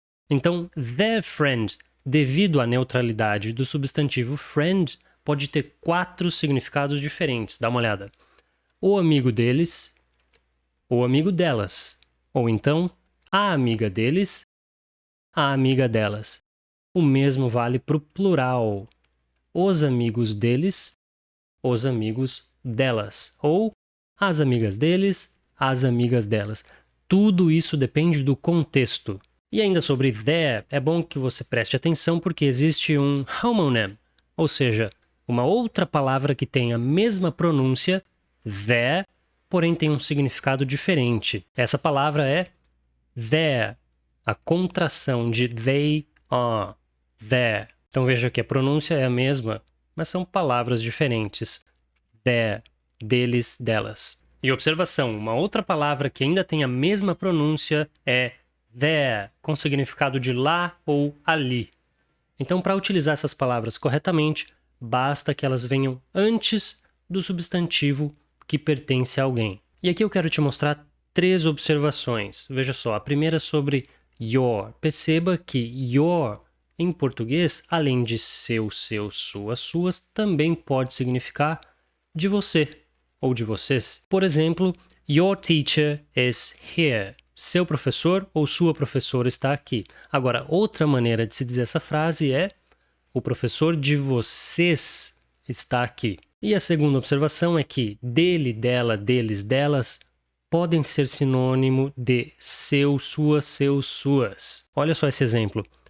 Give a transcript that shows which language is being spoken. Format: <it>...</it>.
<pt>Então</pt> <en>their friend,</en> <pt>devido à neutralidade do substantivo friend, pode ter 4 significados diferentes. Dá uma olhada. O amigo deles, o amigo delas. Ou então, a amiga deles, a amiga delas. O mesmo vale para o plural. Os amigos deles, os amigos delas. Ou as amigas deles, as amigas delas. Tudo isso depende do contexto. E ainda sobre their, é bom que você preste atenção porque existe um homonym, ou seja, uma outra palavra que tem a mesma pronúncia, their, porém tem um significado diferente. Essa palavra é their, a contração de</pt> <en>they are,</en> <pt>their. Então veja que a pronúncia é a mesma, mas são palavras diferentes. Their, deles, delas. E observação, uma outra palavra que ainda tem a mesma pronúncia é there, com significado de lá ou ali. Então, para utilizar essas palavras corretamente, basta que elas venham antes do substantivo que pertence a alguém. E aqui eu quero te mostrar 3 observações. Veja só, a primeira é sobre your. Perceba que your, em português, além de seu, suas, suas, também pode significar de você ou de vocês. Por exemplo,</pt> <en>your teacher is here.</en> <pt>Seu professor ou sua professora está aqui. Agora, outra maneira de se dizer essa frase é o professor de vocês está aqui. E a segunda observação é que dele, dela, deles, delas podem ser sinônimo de seu, sua, seus, suas. Olha só esse exemplo.</pt>